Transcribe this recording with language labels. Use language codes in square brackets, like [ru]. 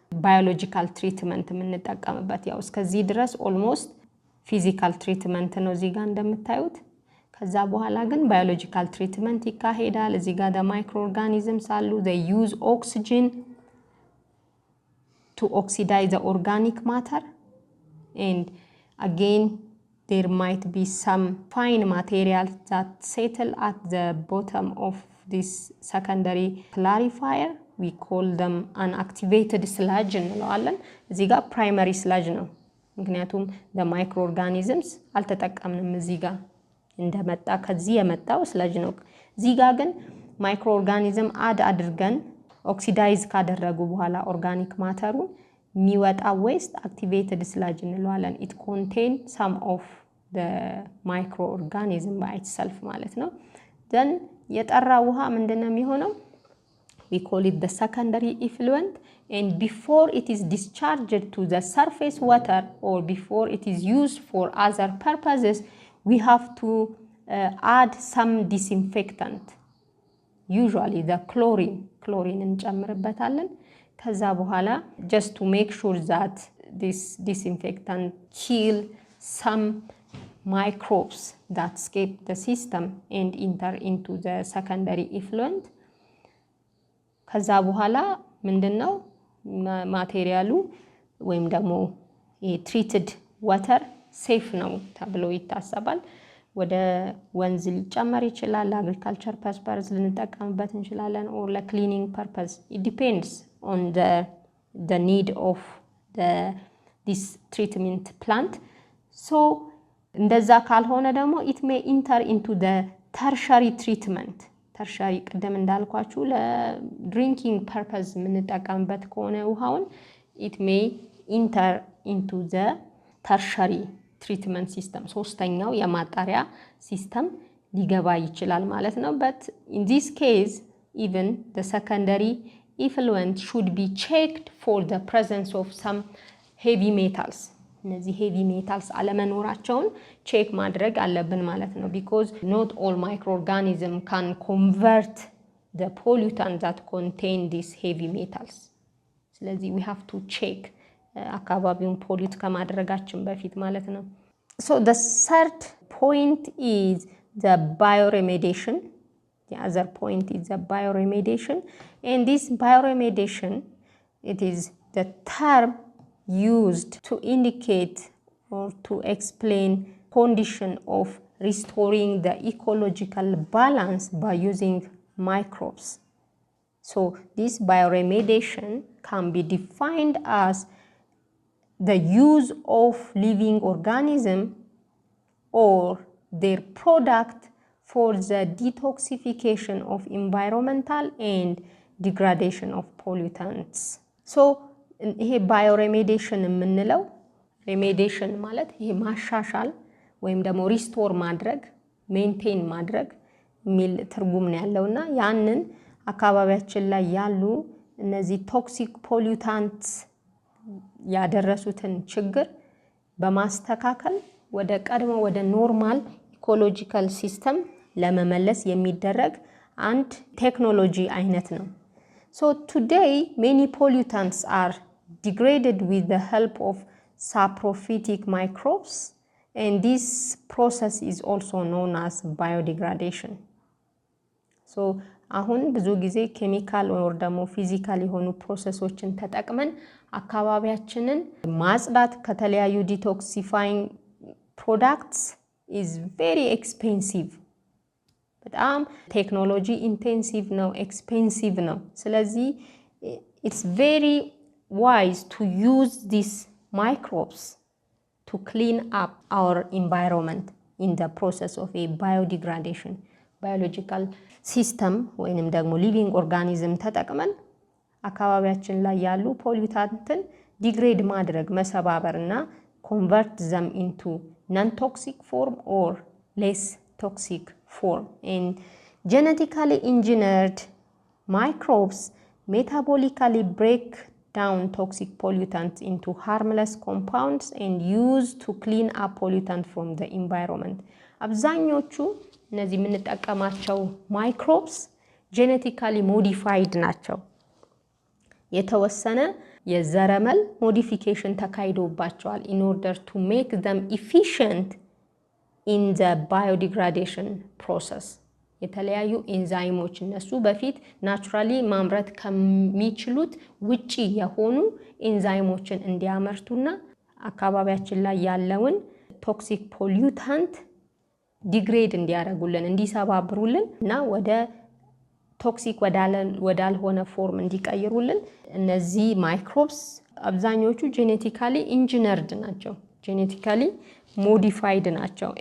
[en] biological treatment [am] የምንጠቀምበት ያው እስከዚህ ድረስ [en] almost physical treatment [am] ነው እዚህ ጋር እንደምታዩት። ከዛ በኋላ ግን [en] biological treatment [am] ይካሄዳል። እዚህ ጋር [en] the microorganisms አሉ። they use oxygen to oxidize the organic matter, and again there might be some fine materials that settle at the bottom of this secondary clarifier. we call them unactivated sludge [am] እንለዋለን። እዚህ ጋር primary sludge ነው፣ ምክንያቱም the microorganisms አልተጠቀምንም። እዚህ ጋር እንደመጣ ከዚህ የመጣው sludge ነው። እዚህ ጋር ግን microorganism add አድርገን ኦክሲዳይዝ ካደረጉ በኋላ ኦርጋኒክ ማተሩን የሚወጣ ዌስት activated sludge እንለዋለን። [en] it contain some of the microorganism by itself [am] ማለት ነው። then የጠራ ውሃ ምንድነው የሚሆነው? [en] we call it the secondary effluent, and before it is discharged to the surface water or before it is used for other purposes we have to add some disinfectant. usually the chlorine [am] እንጨምርበታለን። ከዛ በኋላ [en] just to make sure that this disinfectant kill some microbes that escape the system and enter into the secondary effluent. [am] ከዛ በኋላ ምንድነው ማቴሪያሉ ወይም ደግሞ treated water safe ነው ተብሎ ይታሰባል። ወደ ወንዝ ሊጨመር ይችላል፣ [en] agriculture purpose [am] ልንጠቀምበት እንችላለን, [en] or cleaning purpose. It depends on the need of this treatment plant. So [am] እንደዛ ካልሆነ ደግሞ [en] it may enter into the tertiary treatment. tertiary [am] ቀደም እንዳልኳችሁ ለድሪንኪንግ [en] purpose [am] የምንጠቀምበት ከሆነ ውሃውን [en] it may enter into the tertiary treatment system. [am] ሶስተኛው የማጣሪያ ሲስተም ሊገባ ይችላል ማለት ነው. [en] But in this case even the secondary effluent should be checked for the presence of some heavy metals. [am] እነዚህ heavy metals አለመኖራቸውን ቼክ ማድረግ አለብን ማለት ነው. [en] Because not all microorganisms can convert the pollutant that contain these heavy metals. [am] ስለዚህ [en] we have to check [am] አካባቢውን ፖሊዩት ከማድረጋችን በፊት ማለት ነው. [en] So the third point is the bioremediation. The other point is the bioremediation, and this bioremediation, it is the term used to indicate or to explain condition of restoring the ecological balance by using microbes. So this bioremediation can be defined as the use of living organism or their product for the detoxification of environmental and degradation of pollutants. [am] So ይሄ ባዮሬሜዲሽን የምንለው ሬሜዲሽን ማለት ይሄ ማሻሻል ወይም ደግሞ ሪስቶር ማድረግ ሜንቴን ማድረግ የሚል ትርጉም ነው ያለውና ያንን አካባቢያችን ላይ ያሉ እነዚህ ቶክሲክ ፖሊዩታንትስ ያደረሱትን ችግር በማስተካከል ወደ ቀድሞ ወደ ኖርማል ኢኮሎጂካል ሲስተም ለመመለስ የሚደረግ አንድ ቴክኖሎጂ አይነት ነው. [en] So today many pollutants are degraded with the help of saprophytic microbes, and this process is also known as biodegradation. [am] So አሁን ብዙ ጊዜ ኬሚካል or ደግሞ ፊዚካል የሆኑ ፕሮሰሶችን ተጠቅመን አካባቢያችንን ማጽዳት ከተለያዩ ዲቶክሲፋይንግ ፕሮዳክትስ [en] is very expensive. [am] በጣም ቴክኖሎጂ ኢንቴንሲቭ ነው, ኤክስፔንሲቭ ነው. [en] ስለዚህ it's very wise to use these microbes to clean up our environment in the process of a biodegradation. biological system [am] ወይንም ደግሞ [en] living organism [am] ተጠቅመን አካባቢያችን ላይ ያሉ ፖሊዩታንትን ዲግሬድ ማድረግ መሰባበርና [en] convert them into non-toxic form or less toxic form. And genetically engineered microbes metabolically break down toxic pollutants into harmless compounds and used to clean up pollutant from the environment. [am] አብዛኞቹ እነዚህ የምንጠቀማቸው ማይክሮብስ genetically modified ናቸው. የተወሰነ የዘረመል ሞዲፊኬሽን ተካሂዶባቸዋል [en] in order to make them efficient in the biodegradation process. [am] የተለያዩ ኤንዛይሞች እነሱ በፊት ናቹራሊ ማምረት ከሚችሉት ውጪ የሆኑ ኤንዛይሞችን እንዲያመርቱና አካባቢያችን ላይ ያለውን ቶክሲክ ፖሊዩታንት ዲግሬድ እንዲያደርጉልን እንዲሰባብሩልን እና ወደ ቶክሲክ ወዳልሆነ ፎርም እንዲቀይሩልን እነዚህ ማይክሮብስ አብዛኞቹ ጄኔቲካሊ ኢንጂነርድ ናቸው, ጄኔቲካሊ modified ናቸው.